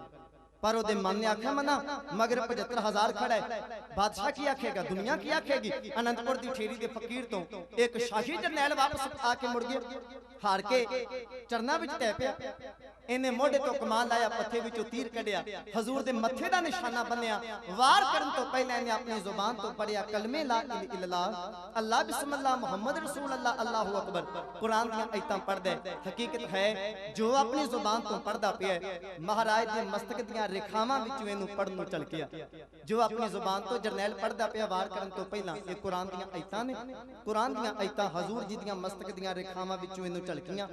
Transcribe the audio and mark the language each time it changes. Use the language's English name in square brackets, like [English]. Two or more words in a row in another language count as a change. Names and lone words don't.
[Punjabi] ਪਰ ਓਦੇ ਮਨ ਨੇ ਆਖਿਆ, ਮਨਾ ਮਗਰ 75,000 ਖੜ੍ਹਾ ਹੈ, ਬਾਦਸ਼ਾਹ ਕੀ ਆਖੇਗਾ, ਦੁਨੀਆ ਕੀ ਆਖੇਗੀ। ਅਨੰਤਪੁਰ ਦੀ ਠੇਰੀ ਦੇ ਫ਼ਕੀਰ ਤੋਂ ਇੱਕ ਸ਼ਾਹੀ ਜਰਨੈਲ ਵਾਪਸ ਆਕੇ ਮੁੜ ਗਿਆ, ਹਾਰ ਕੇ ਚਰਨਾਂ ਵਿੱਚ ਢੈ ਪਿਆ। ਇਹਨੇ ਮੋਢੇ ਤੋਂ ਕਮਾਨ ਲਾਇਆ, ਪੱਥੇ ਵਿੱਚੋਂ ਤੀਰ ਕੱਢਿਆ, ਹਜ਼ੂਰ ਦੇ ਮੱਥੇ ਦਾ ਨਿਸ਼ਾਨਾ ਬੰਨ੍ਹਿਆ। ਵਾਰ ਕਰਨ ਤੋਂ ਪਹਿਲੇ ਇਹਨੇ ਆਪਣੀ ਜ਼ੁਬਾਨ ਤੋਂ ਪੜ੍ਹਿਆ, ਕਲਮੇ [Arabic] لا إله إلا الله، الله بسم الله محمد رسول الله، الله أكبر. [Punjabi] ਕੁਰਾਨ ਦੀ ਆਇਤਾਂ ਪੜ੍ਹਦਾ ਹੈ। ਹਕੀਕਤ ਹੈ ਜੋ ਆਪਣੀ ਜ਼ੁਬਾਨ ਤੋਂ ਪੜ੍ਹਦਾ ਪਿਆ, ਮਹਾਰਾਜ ਦੇ ਮਸਤਕ ਦੀ ਰੇਖਾਵਾਂ ਵਿੱਚੋਂ ਇਹਨੂੰ ਪੜ੍ਹਨ ਨੂੰ ਝਲਕਿਆ। ਜੋ ਆਪਣੀ ਜ਼ੁਬਾਨ ਤੋਂ ਜਰਨੈਲ ਪੜ੍ਹਦਾ ਪਿਆ ਵਾਰ ਕਰਨ ਤੋਂ ਪਹਿਲਾ, ਯੇ ਕੁਰਾਨ ਦੀ ਆਇਤਾਂ ਨੇ, ਕੁਰਾਨ ਦੀ ਆਇਤਾਂ ਹਜ਼ੂਰ ਜੀ ਦੀ ਮਸਤਕ ਦੀ ਰੇਖਾਵਾਂ ਵਿੱਚੋਂ ਇਹਨੂੰ ਝਲਕੀਆਂ।